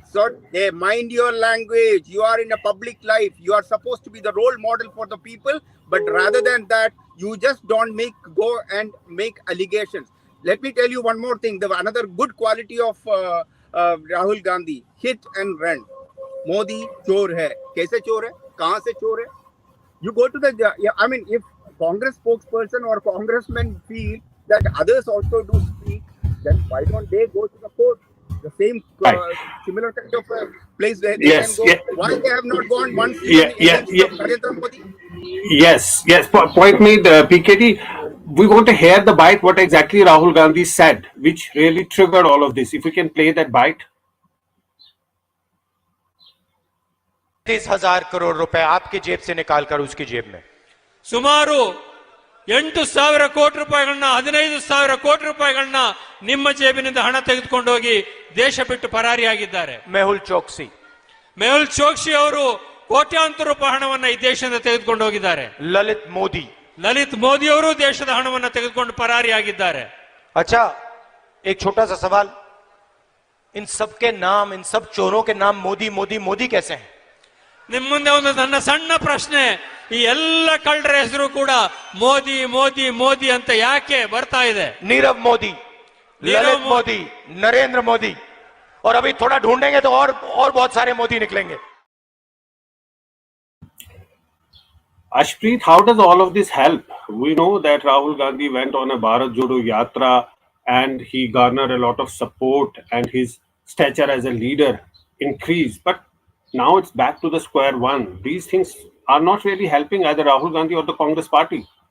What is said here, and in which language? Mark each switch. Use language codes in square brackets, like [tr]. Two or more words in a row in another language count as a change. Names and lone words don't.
[en] So they mind your language. You are in a public life. You are supposed to be the role model for the people. But rather than that, you just don't go and make allegations. Let me tell you one more thing. Another good quality of Rahul Gandhi: hit and run. [hi] मोदी चोर है। कैसे चोर है? कहाँ से चोर है? [en] You go to if Congress spokesperson or congressmen feel that others also do speak, then why don't they go to the court? The same similar kind of place where they can go. Why they have not gone once against Narendra Modi? Yes. Point made, PKD. We want to hear the bite, what exactly Rahul Gandhi said, which really triggered all of this. If we can play that bite. [hi] 30,000 करोड़ रुपए आपकी जेब से निकालकर उसकी जेब में [kn] ಸುಮಾರು 8,000 ಕೋಟಿ ರೂಪಾಯಿಗಳನ್ನ 15,000 ಕೋಟಿ ರೂಪಾಯಿಗಳನ್ನ ನಿಮ್ಮ ಜೇಬಿನಿಂದ ಹಣ ತೆಗೆದುಕೊಂಡು ಹೋಗಿ ದೇಶ ಬಿಟ್ಟು ಪರಾರಿಯಾಗಿದ್ದಾರೆ. ಮೆಹುಲ್ ಚೋಕ್ಸಿ ಅವರು ಕೋಟ್ಯಾಂತರ ರೂಪಾಯಿ ಹಣವನ್ನ ಈ ದೇಶದಿಂದ ತೆಗೆದುಕೊಂಡು ಹೋಗಿದ್ದಾರೆ. ಲಲಿತ್ ಮೋದಿ ಅವರು ದೇಶದ ಹಣವನ್ನ ತೆಗೆದುಕೊಂಡು ಪರಾರಿಯಾಗಿದ್ದಾರೆ. [hi] अच्छा, एक छोटा सा सवाल, इन सब के नाम, इन सब चोरों के नाम मोदी मोदी मोदी कैसे हैं? [kn] ನಿಮ್ಮ ಮುಂದೆ ಒಂದು ನನ್ನ ಸಣ್ಣ ಪ್ರಶ್ನೆ, ಈ ಎಲ್ಲ ಕಳ್ಳರ ಹೆಸರು ಕೂಡ ಮೋದಿ ಮೋದಿ ಮೋದಿ ಅಂತ ಯಾಕೆ ಬರ್ತಾ ಇದೆ? [hi] नीरव मोदी, ललित मोदी, नरेंद्र मोदी, और अभी थोड़ा ढूंढेंगे तो और बहुत सारे मोदी निकलेंगे. [en] Ashpreet, how does all of this help? We know that Rahul Gandhi went on a Bharat Jodo Yatra and he garnered a lot of support and his stature as a leader increased. But now it's back to the square one. These things are not really helping either Rahul Gandhi or the Congress party.